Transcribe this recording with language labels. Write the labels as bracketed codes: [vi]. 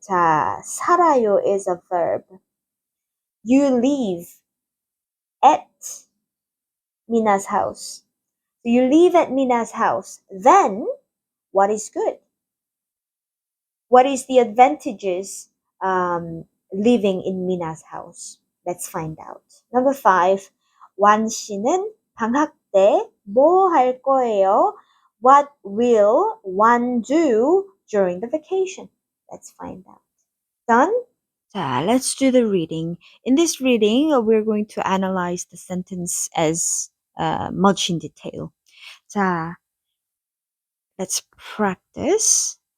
[en] 자, 살아요 is a verb. You live at Mina's house. So you live at Mina's house. Then, what is good? What is the advantages living in Mina's house? Let's find out. Number 5. [ko] 완 씨는 방학 때 뭐 할 거예요? [en] What will one do during the vacation? Let's find out. Done? 자, let's do the reading. In this reading, we're going to analyze the sentence as much in detail. 자, let's practice.